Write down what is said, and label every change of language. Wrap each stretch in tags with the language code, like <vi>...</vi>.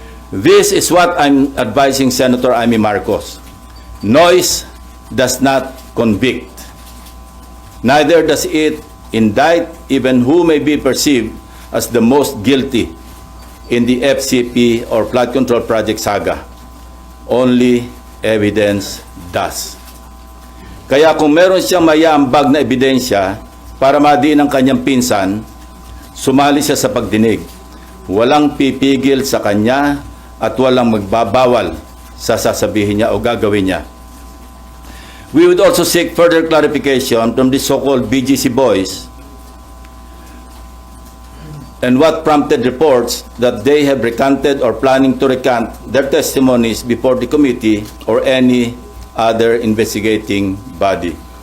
<en>This is what I'm advising Senator Amy Marcos. Noise does not convict. Neither does it indict even who may be perceived as the most guilty in the FCP or flood control project saga. Only evidence does.</en> <tl>Kaya kung meron siyang mayambag na ebidensya para madiin ang kanyang pinsan, sumali siya sa pagdinig. Walang pipigil sa kanya at walang magbabawal sa sasabihin niya o gagawin niya.</tl> <en>We would also seek further clarification from the so-called BGC boys and what prompted reports that they have recanted or planning to recant their testimonies before the committee or any other investigating body.</en>